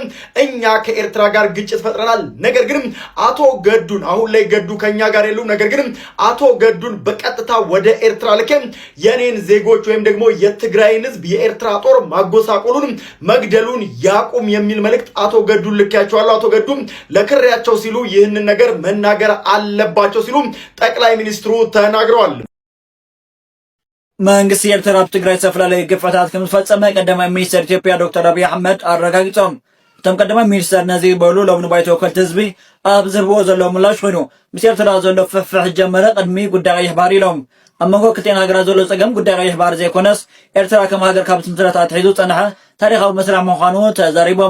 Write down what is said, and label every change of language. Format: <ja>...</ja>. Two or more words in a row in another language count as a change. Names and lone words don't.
<am>እኛ ከኤርትራ ጋር ግጭት ፈጥረናል። ነገር ግን አቶ ገዱን አሁን ላይ ገዱ ከኛ ጋር የሉም። ነገር ግን አቶ ገዱን በቀጥታ ወደ ኤርትራ ልኬ የኔን ዜጎች ወይም ደግሞ የትግራይን ህዝብ የኤርትራ ጦር ማጎሳቆሉን መግደሉን ያቁም የሚል መልእክት አቶ ገዱን ልኬያቸዋለሁ። አቶ ገዱም ለክሬያቸው ሲሉ ይህንን ነገር መናገር አለባቸው ሲሉ ጠቅላይ ሚኒስትሩ ተናግረዋል።</am> <ti>መንግስት የኤርትራ ትግራይ ዝተፈላለዩ ግፍዓታት ከምዝፈጸመ ቀዳማይ ሚኒስትር ኢትዮጵያ ዶክተር አብይ አሕመድ አረጋጊጾም። እቶም ቀዳማይ ሚኒስትር ነዚ ይበሉ ሎሚ ባይቶ ወከልቲ ህዝቢ ኣብ ዝህብዎ ዘሎ ምላሽ ኮይኑ ምስ ኤርትራ ዘሎ ፍሕፍሕ ጀመረ ቅድሚ ጉዳይ ቀይሕ ባህር ኢሎም። ኣብ መንጎ ክልቲአን ሃገራት ዘሎ ፀገም ጉዳይ ቀይሕ ባህር ዘይኮነስ ኤርትራ ከም ሃገር ካብ ምስረታ ኣትሒዙ ፀንሐ ታሪኻዊ መስርሕ ምዃኑ ተዛሪቦም</ti>